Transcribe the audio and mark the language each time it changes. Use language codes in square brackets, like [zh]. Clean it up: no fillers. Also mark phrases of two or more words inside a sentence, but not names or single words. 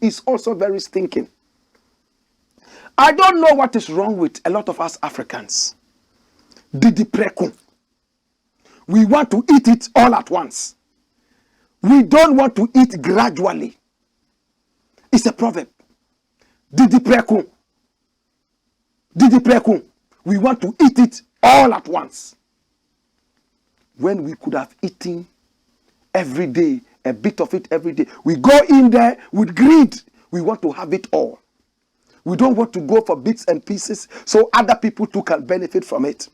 [en] It's also very stinking. I don't know what is wrong with a lot of us Africans. [ak] Didi preku. [en] We want to eat it all at once. We don't want to eat gradually. It's a proverb. [ak] Didi preku. Didi preku. [en] We want to eat it all at once. When we could have eaten every day, a bit of it every day. We go in there with greed. We want to have it all. We don't want to go for bits and pieces so other people too can benefit from it.